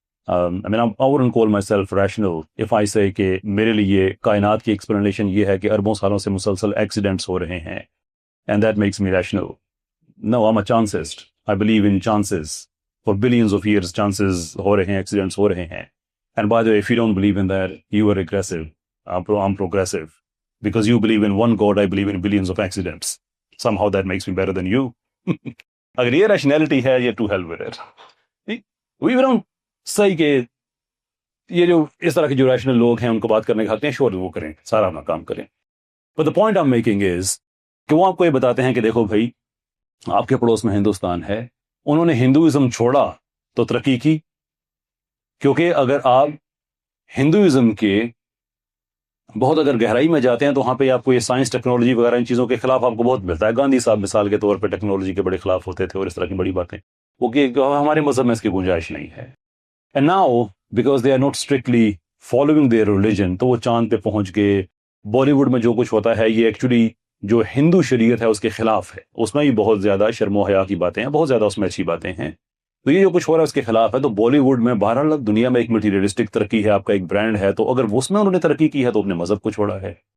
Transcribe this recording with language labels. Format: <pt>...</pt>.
<en>I wouldn't call myself rational if I say</en> <ur>کہ میرے لیے کائنات کی ایکسپلینیشن یہ ہے کہ اربوں سالوں سے مسلسل ایکسیڈنٹس ہو رہے ہیں</ur> <en>and that makes me rational. No, I'm a chancist. I believe in chances. For billions of years chances</en> <ur>ہو رہے ہیں، ایکسیڈنٹس ہو رہے ہیں.</ur> <en>And by the way, if you don't believe in that, you are regressive. I'm progressive. Because you believe in one God, I believe in billions of accidents. somehow that makes me better than you.</en> <ur>اگر یہ rationality ہے یہ</ur> <en>to hell with it. We don't say</en> <ur>کہ یہ جو اس طرح کے جو ریشنل لوگ ہیں ان کو بات کرنے کا حق نہیں، شور وہ کریں، سارا اپنا کام کریں.</ur> <en>But the point I'm making is</en> <ur>کہ وہ آپ کو یہ بتاتے ہیں کہ دیکھو بھائی آپ کے پڑوس میں ہندوستان ہے، انہوں نے ہندوازم چھوڑا تو ترقی کی، کیونکہ اگر آپ ہندوازم کے بہت اگر گہرائی میں جاتے ہیں تو وہاں پہ آپ کو یہ سائنس ٹیکنالوجی وغیرہ ان چیزوں کے خلاف آپ کو بہت ملتا ہے. گاندھی صاحب مثال کے طور پہ ٹیکنالوجی کے بڑے خلاف ہوتے تھے اور اس طرح کی بڑی باتیں، وہ کہ ہمارے مذہب میں اس کی گنجائش نہیں ہے.</ur> <en>And now because they are not strictly following their religion</en> <ur>تو وہ چاند پہ پہنچ گئے. بالی ووڈ میں جو کچھ ہوتا ہے یہ ایکچولی جو ہندو شریعت ہے اس کے خلاف ہے، اس میں بھی بہت زیادہ شرم و حیا کی باتیں ہیں، بہت زیادہ اس میں اچھی باتیں ہیں. تو یہ جو کچھ ہو رہا ہے اس کے خلاف ہے. تو بالی ووڈ میں بہرحال دنیا میں ایک مٹیریلسٹک ترقی ہے، آپ کا ایک برانڈ ہے، تو اگر اس میں انہوں نے ترقی کی ہے تو اپنے مذہب کو چھوڑا ہے.</ur>